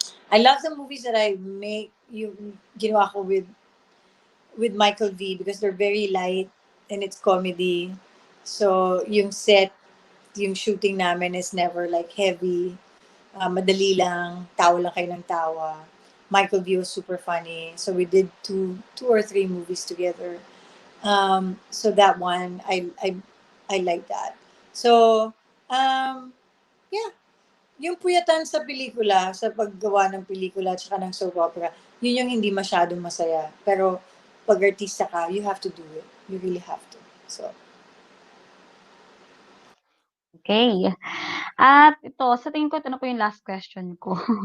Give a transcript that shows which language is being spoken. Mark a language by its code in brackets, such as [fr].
[en] I love the movies that I make [tl] yung ginawa ko [en] with Michael V because they're very light and it's comedy. [tl] So, yung set, yung shooting namin is never like heavy. Madali lang, tawa lang kayo ng tawa. [en] Michael V was super funny. So we did two or three movies together. So that one, I like that. So, yeah, [tl] yung puyatan sa pelikula, sa paggawa ng pelikula at saka ng soap opera, yun yung hindi masyadong masaya. [en] Pero pag artista ka, you have to do it. You really have to. So, Okay. [tl] At ito, sa tingin ko ito na po yung last question ko.